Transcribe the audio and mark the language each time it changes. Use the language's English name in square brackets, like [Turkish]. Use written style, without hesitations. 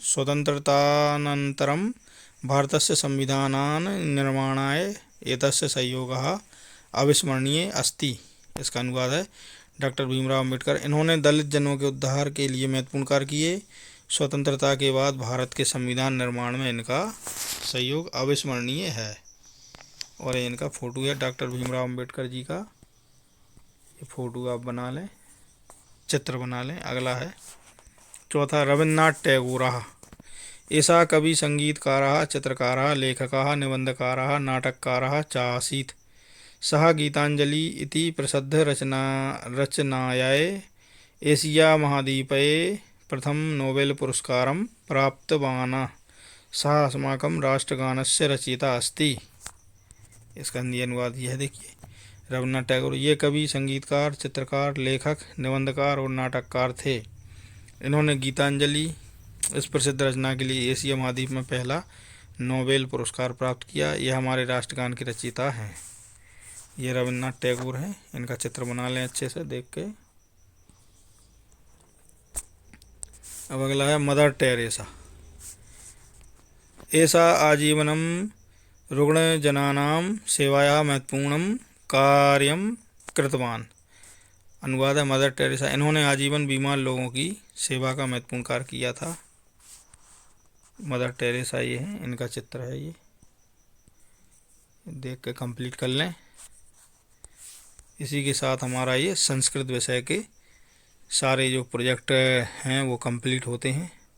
[Sanskrit] स्वतन्त्रतानन्तरं भारतस्य संविधानान् निर्माणाय एतस्य सहयोगः अविस्मरणीय अस्ति। [Hindi] इसका अनुवाद है डॉक्टर भीमराव अम्बेडकर, इन्होंने दलित जनों के उद्धार के लिए महत्वपूर्ण कार्य किए। स्वतंत्रता के बाद भारत के संविधान निर्माण में इनका सहयोग अविस्मरणीय है। और ये इनका फोटो है डॉक्टर भीमराव अम्बेडकर जी का। ये फोटो आप बना लें, चित्र बना लें। अगला है चौथा रविन्द्रनाथ टैगोर। [Sanskrit] ऐसा कवि संगीतकारः चित्रकारः लेखकः निबन्धकारः नाटककारः च आसीत्। सः गीताञ्जलि इति प्रसिद्ध रचनायै एशिया महाद्वीपे प्रथम नोबेल पुरस्कारं प्राप्तवान्। सः अस्माकं राष्ट्रगानस्य रचयिता अस्ति। [Hindi] इसका हिंदी अनुवाद यह देखिए। रविन्द्रनाथ टैगोर ये कवि संगीतकार चित्रकार लेखक निबंधकार और नाटककार थे। इन्होंने गीतांजलि इस प्रसिद्ध रचना के लिए एशिया महाद्वीप में पहला नोबेल पुरस्कार प्राप्त किया। यह हमारे राष्ट्रगान के रचयिता हैं। ये रविन्द्रनाथ टैगोर हैं, इनका चित्र बना लें अच्छे से देख के। अब अगला है मदर टेरेसा। [Sanskrit] ऐसा आजीवनम रुग्णजनानां सेवायाः महत्वपूर्णं कार्यं कृतवान्। [Hindi] अनुवाद है मदर टेरेसा, इन्होंने आजीवन बीमार लोगों की सेवा का महत्वपूर्ण कार्य किया था। मदर टेरेसा ये हैं, इनका चित्र है ये, देख के कंप्लीट कर लें। इसी के साथ हमारा ये संस्कृत विषय के सारे जो प्रोजेक्ट हैं वो कंप्लीट होते हैं।